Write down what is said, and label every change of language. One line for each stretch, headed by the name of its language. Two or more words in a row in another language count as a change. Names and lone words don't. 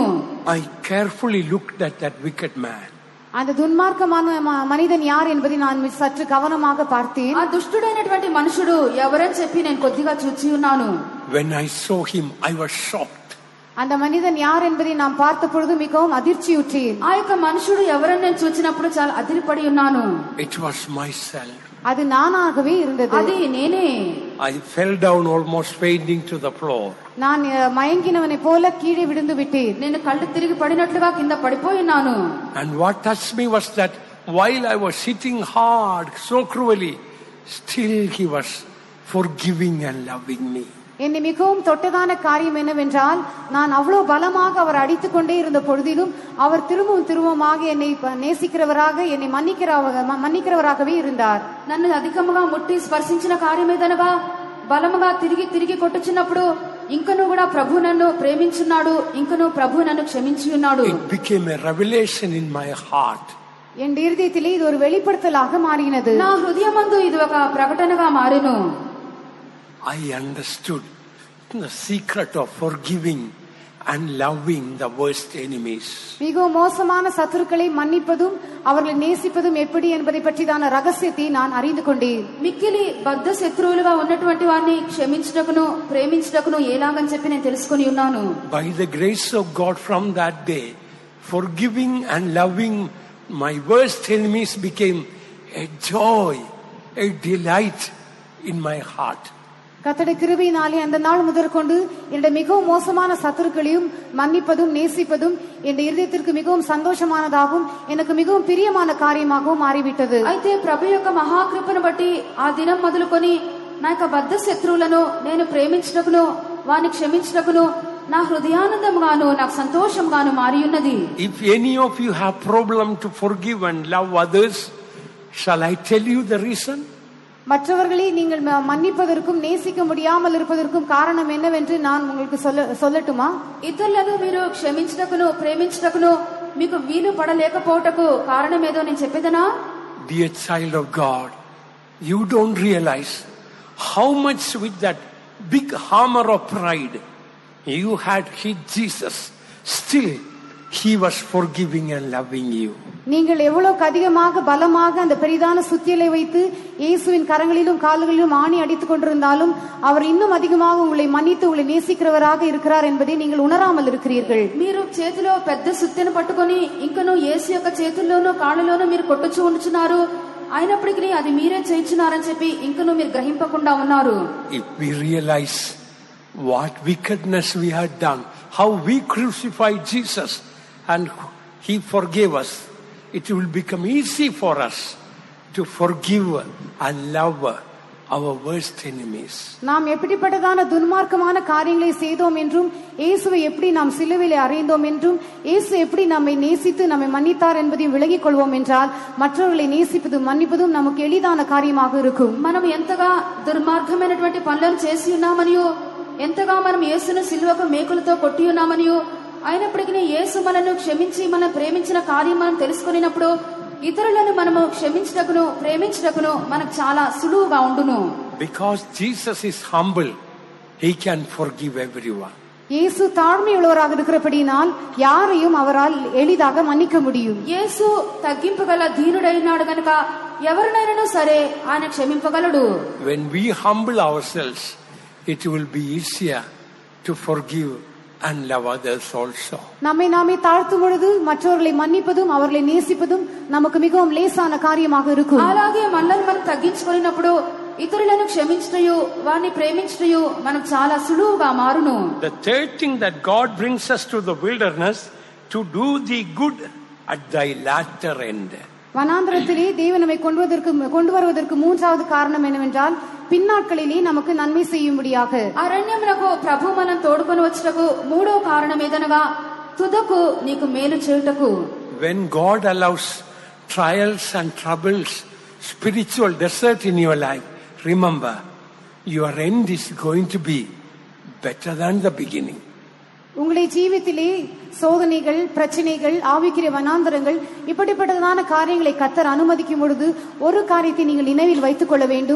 English: I carefully looked at that wicked man.
Tamil: அந்த துன்மார்க்கமான மனிதன் யார் என்பதை நான் சற்று கவனமாக பார்த்தேன்.
Telugu: ఆ దుష్టుడైనటువంటి మనుషుడు ఎవరని చెప్పి నేను కొద్దిగా చూచి ఉన్నాను.
English: When I saw him, I was shocked.
Tamil: அந்த மனிதன் யார் என்பதை நான் பார்த்த பொழுது மிகவும் அதிர்ச்சியுற்றேன்.
Telugu: ఆ యొక్క మనుషుడు ఎవరని నేను చూచినప్పుడు చాలా అదిరిపడి ఉన్నాను.
English: It was myself.
Tamil: அது நானாகவே இருந்தது.
Telugu: అది నేనే.
English: I fell down almost fainting to the floor.
Tamil: நான் மயங்கினவனை போல கீழே விழுந்து விட்டேன்.
Telugu: నేను కళ్ళు తిరిగి పడినట్లుగా కింద పడిపోయి ఉన్నాను.
English: And what touched me was that while I was sitting hard so cruelly, still he was forgiving and loving me.
Tamil: என்னை மிகவும் தொட்டதான காரியம் என்னவென்றால், நான் அவ்வளவு பலமாக அவர் அடித்துக் கொண்டே இருந்த பொழுதிலும் அவர் திரும்பமாக என்னை நேசிக்கிறவராக, என்னை மன்னிக்கிறவராகவே இருந்தார்.
Telugu: నన్ను అధికముగా ముట్టి స్పర్శించిన కార్యం ఏదనగా బలముగా తిరిగి కొట్టుచున్నప్పుడు ఇంకను కూడా ప్రభు నన్ను ప్రేమించున్నాడు, ఇంకను ప్రభు నన్ను క్షమించి ఉన్నాడు.
English: It became a revelation in my heart.
Tamil: என் இருதயத்திலே இது ஒரு வெளிப்படுத்தலாக மாறினது.
Telugu: నా హృదయమందు ఇది ఒక ప్రకటనగా మారెను.
English: I understood the secret of forgiving and loving the worst enemies.
Tamil: மிகவும் மோசமான சத்துருக்களை மன்னிப்பதும் அவர்களை நேசிப்பதும் எப்படி என்பதை பற்றிதான ரகசியத்தை நான் அறிந்து கொண்டேன்.
Telugu: మిక్కిలి బద్ధ శత్రువులుగా ఉన్నటువంటి వారిని క్షమించుటకును ప్రేమించుటకును ఎలాగని చెప్పి నేను తెలుసుకొని ఉన్నాను.
English: By the grace of God, from that day, forgiving and loving my worst enemies became a joy, a delight in my heart.
Tamil: கர்த்தருடைய கிருபையினாலே அந்த நாள் முதற்கொண்டு என்னுடைய மிகவும் மோசமான சத்துருக்களையும் மன்னிப்பதும் நேசிப்பதும் என் இதயத்திற்கு மிகவும் சந்தோஷமானதாகவும் எனக்கு மிகவும் பிரியமான காரியமாகவும் மாறிவிட்டது.
Telugu: అయితే ప్రభు యొక్క మహాకృపను బట్టి ఆ దినం మొదలుకొని నా యొక్క బద్ధ శత్రువులను నేను ప్రేమించుటకును వారిని క్షమించుటకును నా హృదయానందంగాను నాకు సంతోషంగాను మారి ఉన్నది.
English: If any of you have problem to forgive and love others, shall I tell you the reason?
Tamil: மற்றவர்களை நீங்கள் மன்னிப்பதற்கும் நேசிக்க முடியாமல் இருப்பதற்கும் காரணம் என்னவென்று நான் உங்களுக்கு சொல்லட்டுமா?
Telugu: ఇతరులను మీరు క్షమించుటకును ప్రేమించుటకును మీకు వీలు పడలేకపోవటకు కారణం ఏదో నేను చెప్పేదనా?
English: Dear child of God, you don't realize how much with that big hammer of pride you had hit Jesus. Still he was forgiving and loving you.
Tamil: நீங்கள் எவ்வளவு அதிகமாக பலமாக அந்த பெரிதான சுத்தியலை வைத்து இயேசுவின் கரங்களிலும் கால்களிலும் ஆணி அடித்துக் கொண்டிருந்தாலும் அவர் இன்னும் அதிகமாக உங்களை மன்னித்து உங்களை நேசிக்கிறவராக இருக்கிறார் என்பதை நீங்கள் உணராமல் இருக்கிறீர்கள்.
Telugu: మీరు చేతిలో పెద్ద సుత్తెను పట్టుకొని ఇంకను యేసు యొక్క చేతుల్లోనూ కాళ్ళలోనూ మీరు కొట్టుచూ ఉంచున్నారు, అయినప్పటికీ అది మీరే చేయించున్నారని చెప్పి ఇంకను మీరు గ్రహింపకుండా ఉన్నారు.
English: If we realize what wickedness we had done, how we crucified Jesus and he forgave us, it will become easy for us to forgive and love our worst enemies.
Tamil: நாம் எப்படிப்பட்டதான துன்மார்க்கமான காரியங்களை செய்தோம் என்றும் இயேசுவை எப்படி நாம் சிலுவையிலே அறைந்தோம் என்றும் இயேசு எப்படி நம்மை நேசித்து நம்மை மன்னித்தார் என்பதையும் விளங்கிக் கொள்வோம் என்றால் மற்றவர்களை நேசிப்பதும் மன்னிப்பதும் நமக்கு எளிதான காரியமாக இருக்கும்.
Telugu: మనం ఎంతగా దుర్మార్గమైనటువంటి పనులను చేసి ఉన్నామనియో, ఎంతగా మనం యేసును సిలువకు మేకులతో కొట్టి ఉన్నామనియో, అయినప్పటికీ యేసు మనను క్షమించి మనం ప్రేమించిన కార్యం మనం తెలుసుకున్నప్పుడు ఇతరులను మనము క్షమించుటకును ప్రేమించుటకును మనకు చాలా సులువుగా ఉండును.
English: Because Jesus is humble, he can forgive everyone.
Tamil: இயேசு தாழ்மையுள்ளவராக இருக்கிறபடியால் யாரையும் அவரால் எளிதாக மன்னிக்க முடியும்.
Telugu: యేసు తగ్గింపుగల దీనుడైనాడు గనుక ఎవరినైనా సరే ఆయన క్షమింపగలడు.
English: When we humble ourselves, it will be easier to forgive and love others also.
Tamil: நம்மை நாமே தாழ்த்தும் பொழுது மற்றவர்களை மன்னிப்பதும் அவர்களை நேசிப்பதும் நமக்கு மிகவும் லேசான காரியமாக இருக்கும்.
Telugu: అలాగే మనల్ని మనం తగ్గించుకున్నప్పుడు ఇతరులను క్షమించుటయు వారిని ప్రేమించుటయు మనకు చాలా సులువుగా మారును.
English: The third thing that God brings us to the wilderness to do the good at thy latter end.
Tamil: வனாந்திரத்திலே தேவன் நம்மை கொண்டு வருவதற்கு மூன்றாவது காரணம் என்னவென்றால் பின்னாட்களிலே நமக்கு நன்மை செய்யும்படியாக.
Telugu: అరణ్యమునకు ప్రభు మనం తోడుకొని వచ్చుటకు మూడో కారణం ఏదనగా తుదకు నీకు మేలు చేయుటకు.
English: When God allows trials and troubles, spiritual desert in your life, remember, your end is going to be better than the beginning.
Tamil: உங்களுடைய ஜீவித்திலே சோதனைகள், பிரச்சனைகள், ஆவிக்குரிய வனாந்தரங்கள், இப்படிப்பட்டதான காரியங்களை கர்த்தர் அனுமதிக்கும் பொழுது ஒரு காரியத்தை நீங்கள் நினைவில் வைத்துக் கொள்ள வேண்டும்.